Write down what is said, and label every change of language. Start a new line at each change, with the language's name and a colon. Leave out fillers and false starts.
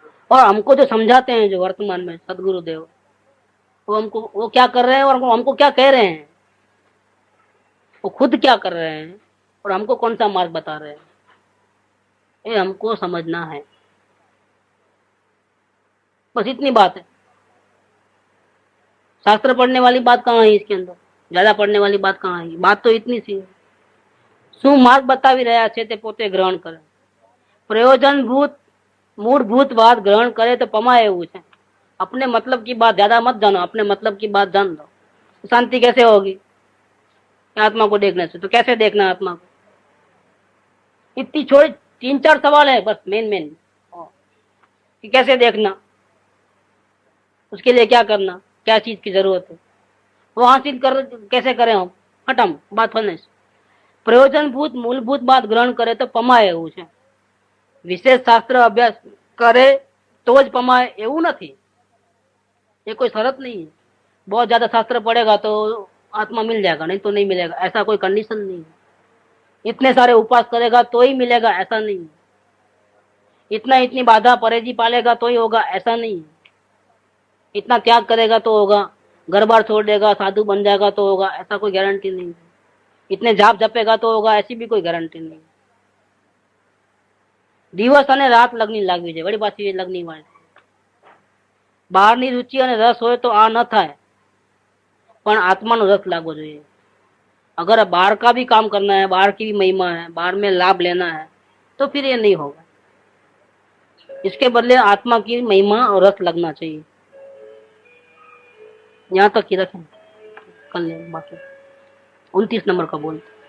Hindi: और हमको जो समझाते हैं जो वर्तमान में सदगुरुदेव, वो हमको वो क्या कर रहे हैं और हमको क्या कह रहे हैं, वो खुद क्या कर रहे हैं और हमको कौन सा मार्ग बता रहे हैं, ये हमको समझना है। बस इतनी बात है। शास्त्र पढ़ने वाली बात कहाँ है इसके अंदर, ज्यादा पढ़ने वाली बात कहाँ है, बात तो इतनी सी है।
Gujarati: શું માર્ગ બતાવી રહ્યા છે તે પોતે ગ્રહણ કરે, પ્રયોજનભૂત
Hindi: मूलभूत बात ग्रहण करे तो पमाए
Gujarati: એવું છે।
Hindi: अपने मतलब की बात ज्यादा मत जानो, अपने मतलब की बात जान लो। शांति कैसे होगी आत्मा को देखने से, तो कैसे देखना आत्मा को, इतनी छोड़ी 3-4 सवाल है बस मेन कि कैसे देखना, उसके लिए क्या करना, क्या चीज की जरूरत है, वो हासिल कर कैसे करें हम, खत्म बात होने से। प्रयोजनभूत मूलभूत बात ग्रहण करे तो पमाए
Gujarati: એવું છે।
Hindi: विशेष शास्त्र अभ्यास करे तो ज पमाए
Gujarati: એવું નથી,
Hindi: ये कोई शरत नहीं है। बहुत ज्यादा शास्त्र पढ़ेगा तो आत्मा मिल जाएगा, नहीं तो नहीं मिलेगा, ऐसा कोई कंडीशन नहीं है। इतने सारे उपास करेगा तो ही मिलेगा, ऐसा नहीं है। इतनी बाधा परहेजी पालेगा तो ही होगा, ऐसा नहीं है। इतना त्याग करेगा तो होगा, घर बार छोड़ देगा, साधु बन जाएगा तो होगा, ऐसा कोई गारंटी नहीं है। इतने जाप जपेगा तो होगा, ऐसी भी कोई गारंटी नहीं है।
Gujarati: દિવસ અને રાત લગની લાગવી છે, વળી પાછી લગની વાળી બહારની રુચિ અને રસ હોય તો આ ન થાય, પણ આત્માનો રસ लागવો જોઈએ।
Hindi: अगर बाहर का भी काम करना है, बाहर की भी महिमा है, बाहर में लाभ लेना है, तो फिर ये नहीं होगा। इसके बदले आत्मा की महिमा और रस लगना चाहिए। यहाँ तक ही रखें, कल बाकी 29 नंबर का बोल।